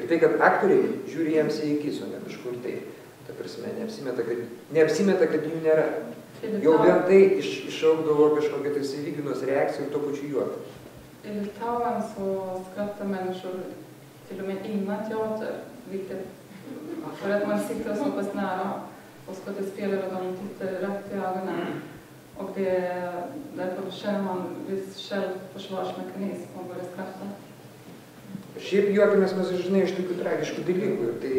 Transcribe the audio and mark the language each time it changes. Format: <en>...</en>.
<lt>Ir tai, kad aktoriai žiūri jiems į akis, o ne kažkur tai. Ta prasme, neapsimeta, kad jų nėra. Jau vien tai iššaukdavo kažkokią tai savigynos reakciją ir to pačiu juoką.</lt> <sv>I Litauen så skrattar människor till och med innan teater, vilket för att man sitter så pass nära och skådespelare och de tittar rätt i ögonen. Och därför känner man viss självförsvarsmekanism och börjar skratta.</sv> <lt>Šiaip juokiamės mes žinai iš tokių tragiškų dalykų.</lt>